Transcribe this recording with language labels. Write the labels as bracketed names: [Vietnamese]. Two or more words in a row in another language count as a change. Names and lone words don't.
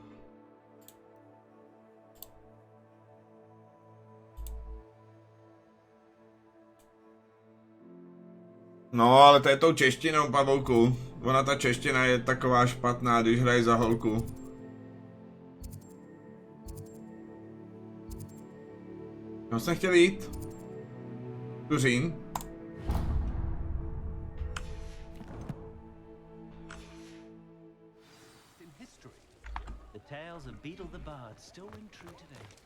[Czech] No, ale to je tou češtinou, pavouku. Ona ta čeština je taková špatná, když hraje za holku. Kam jsem chtěl jít? Tuřín. [English] The tales of Beetle the Bard still ring true today.